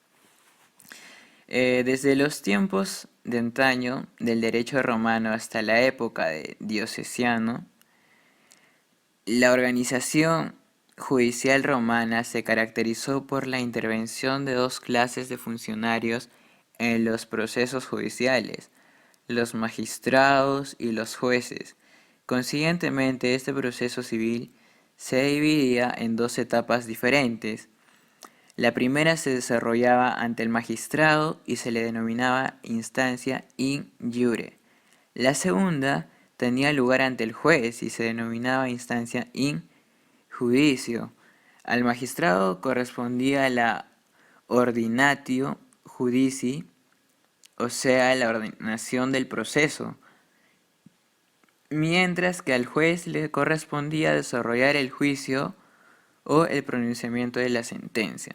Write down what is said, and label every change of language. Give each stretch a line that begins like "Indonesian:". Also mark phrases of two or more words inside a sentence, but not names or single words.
Spanish: Desde los tiempos de antaño del derecho romano hasta la época de Diocleciano, la organización judicial romana se caracterizó por la intervención de dos clases de funcionarios en los procesos judiciales, los magistrados y los jueces. Consiguientemente, este proceso civil se dividía en dos etapas diferentes. La primera se desarrollaba ante el magistrado y se le denominaba instancia
Latin: in iure.
Spanish: La segunda tenía lugar ante el juez y se denominaba instancia
Latin: in judicio.
Spanish: Al magistrado correspondía la
Latin: ordinatio judici,
Spanish: o sea, la ordenación del proceso, mientras que al juez le correspondía desarrollar el juicio o el pronunciamiento de la sentencia.